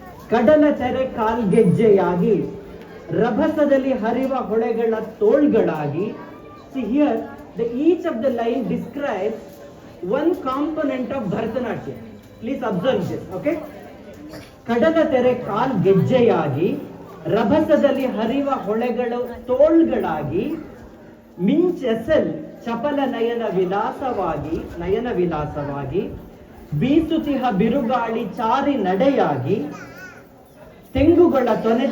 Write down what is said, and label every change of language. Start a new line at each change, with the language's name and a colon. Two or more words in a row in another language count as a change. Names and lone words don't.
Kannada: ಕಡಲ ತೆರೆ ಕಾಲ್ಗೆಜ್ಜೆಯಾಗಿ ರಭಸದಲ್ಲಿ ಹರಿವ ಹೊಳೆಗಳ ತೋಳ್ಗಳಾಗಿ.
English: See here, each of the line describes one component of Bharatanatyam. Please observe this, okay?
Kannada: ಕಡಲ ತೆರೆ ಕಾಲ್ಗೆಜ್ಜೆಯಾಗಿ ರಭಸದಲ್ಲಿ ಹರಿವ ಹೊಳೆಗಳ ತೋಳ್ಗಳಾಗಿ, ಮಿಂಚೆಸಲ್ ಚಪಲ ನಯನ ವಿಲಾಸವಾಗಿ, ಬೀಸುತಿಹ ಬಿರುಗಾಳಿ ಚಾರಿ ನಡೆಯಾಗಿ, ತೆಂಗುಗಳ ತೊನೆದ